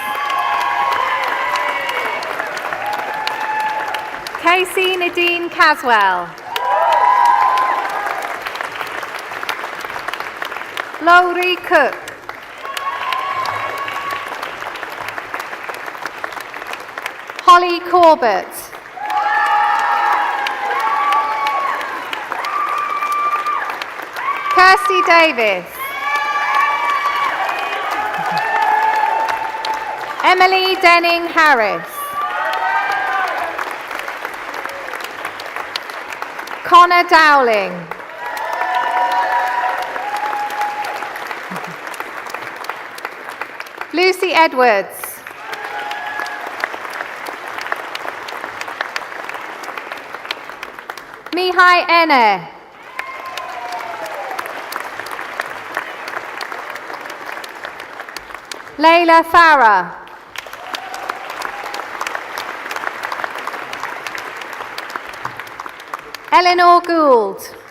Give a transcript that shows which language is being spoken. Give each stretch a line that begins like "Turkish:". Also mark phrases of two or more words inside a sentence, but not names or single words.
English: Casey Nadine Caswell. Laurie Cook. Holly Corbett. Kirsty Davis. Emily Denning Harris. Connor Dowling. Lucy Edwards. Mihai Ene. Layla Farah. Eleanor Gould.